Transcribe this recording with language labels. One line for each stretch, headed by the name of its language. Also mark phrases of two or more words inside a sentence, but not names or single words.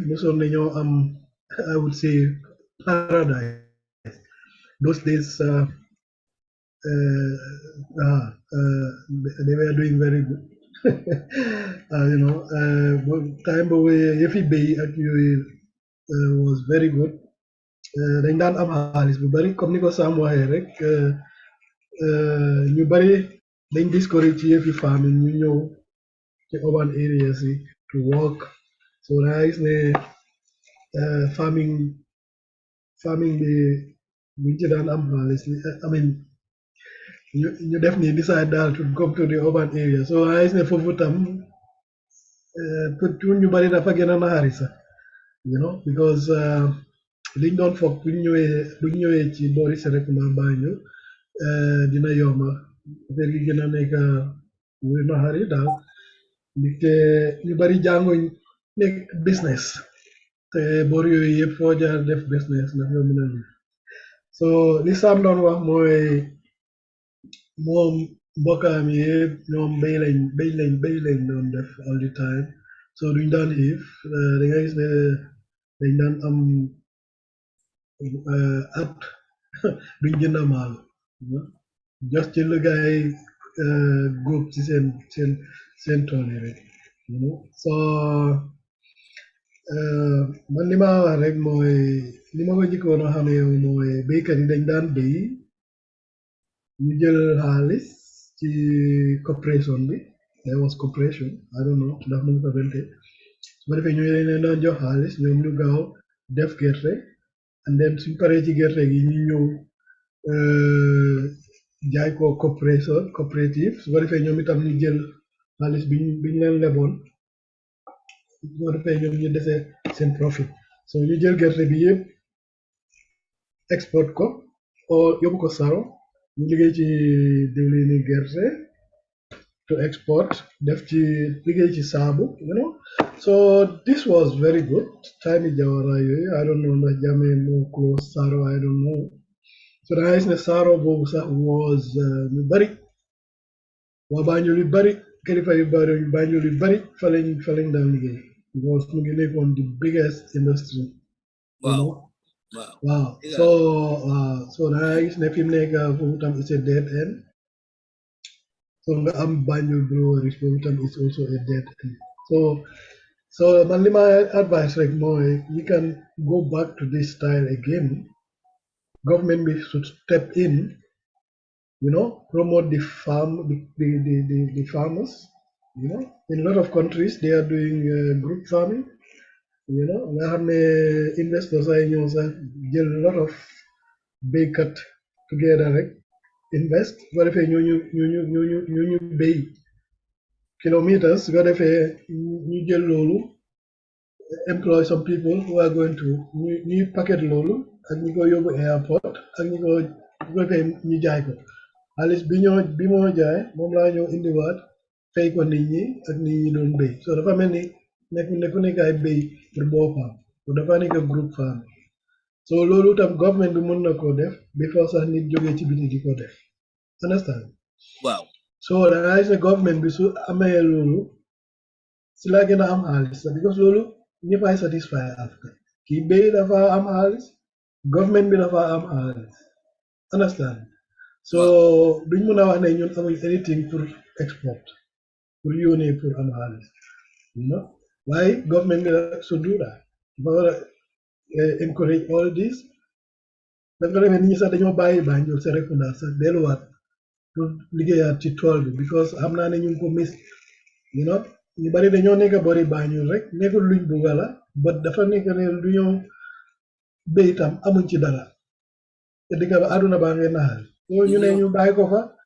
English: Most of them, I would say paradise. Those days, they were doing very good. Time away, every day actually was very good.
Wolof: Dañ daan am xaalis bu bari comme ni ko Sam waxee rek ñu bari dañ discourage ci yëfi farming ñu ñëw ci
English: urban areas
Wolof: yi
English: to work.
Wolof: So da gis ne farming bi buñ ci daan am xaalis
English: I mean
Wolof: ñu def ni decide daal
English: to come to the urban area.
Wolof: So da gis ne foofu tam pour ñu bari dafa gën a naxari sax because liñ doon foog buñ ñëwee ci boori Serekunda Banjul dina yomba affaire gi gën a nekk wuy naxari daal te ñu bari jànguñ nekk business te boor yooyu yëpp foo jaar def business ndax nga mën a lii so li Sam doon wax mooy moom mbokkaam yëpp ñoom béy lañ doon def
English: all the time
Wolof: so duñ daan xiif da nga gis ne dañ daan am at duñ jënd maalo just ci lu gaay góob ci seen tool yi rek so man li ma wax rek mooy li ma ko jikkoon a xamee mooy béykat yi dañ daan béy ñu jël xaalis ci corporation bi
English: there was corporation I don't know
Wolof: ndax mu ko bente su ko defee ñu leen daan jox xaalis ñoom ñu gaaw def gerte
English: and then
Wolof: suñ paree ci gerte gi ñu ñëw jaay ko coopérative su ko defee ñoom itam ñu jël xaalis biñ leen leboon su ko defee ñoom ñu desee seen profit so ñu jël gerte bi yëpp export ko o yóbbu ko saro ñu liggéey ci diwlini gerte
English: to export
Wolof: def ci liggéey ci saabu
English: so this was very good time
Wolof: Jawara yooyu
English: I don't know
Wolof: ndax Jammeh moo close saro
English: I don't know
Wolof: so da gis ne saro boobu sax was ñu bari waa Banjul yu bari kilifa yu bari Banjul yu bari fa lañ daan liggéey because mu ngi nekkoon
English: the biggest industry
Wolof: wow so da gis ne fi mu nekk foofu tam
English: it's a dead end
Wolof: so nga am Banjul breweries foofu tam
English: it's also a dead end
Wolof: so man li ma advice rek mooy
English: we can go back to this style again government should step in promote the farmers in a lot of countries they are doing group farming
Wolof: nga xam ne investors ay ñëw sax jël
English: a lot
Wolof: of béykat together rek invest su ko defee ñu béy kilometers su ko defee ñu jël loolu
English: employ some people who are going to
Wolof: ñuy packet loolu ak ñi ko yóbbu airport ak ñi ko defee ñu jaay ko xaalis bi moo jaay moom laa ñëw indiwaat fay ko nit ñi ak nit ñi doon béy so dafa mel ni nekku nekk ay béy pour boppam so dafa nekk groupe farm so loolu tam government bi mën na ko def before sax nit jógee ci biti di ko def understand waaw so dangay gis ne government bi su amee loolu si la gën a am xaalis because loolu ñëpp ay satisfy after kii béy dafa am xaalis government bi dafa am xaalis understand so duñ mën a wax ne ñun amuñ anything pour export pour yónnee pour am xaalis waaye government bi should
English: do that
Wolof: dafa war a
English: encourage all this
Wolof: dafa defee nit ñi sax dañoo bàyyi Banjul Serekunda sax delluwaat pour liggéeyaat ci tool bi because xam naa ne ñu ngi ko miss ñu bari dañoo nekk bori Banjul rek nekkul luñ bugga la but dafa nekk ne lu ñoo béy tam amuñ ci dara te digga ba àdduna baa ngeen naxal so ñu ne ñu bàyyi ko fa